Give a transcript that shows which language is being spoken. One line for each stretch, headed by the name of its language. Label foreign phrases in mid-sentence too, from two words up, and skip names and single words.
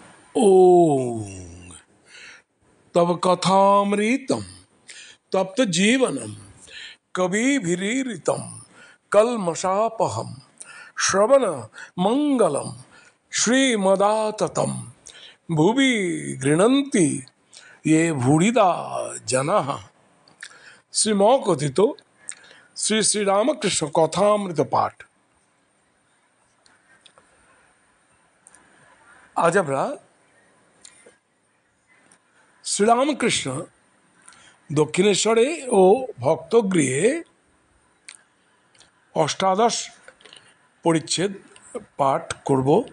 Sanskrit: ओम तव कथामृतम तप्त जीवनम कविभिरीरितम कल्मषापहम श्रवण मंगलम श्रीमदाततम भुवि गृह्णन्ति ये भूरिदा जनाः। श्रीमकथित श्री श्री रामकृष्ण कथामृत पाठ।
Bangla: आज আমরা শ্রীরামকৃষ্ণ দক্ষিণেশ্বরে ও ভক্তগৃহে অষ্টাদশ পরিচ্ছেদ পাঠ করব।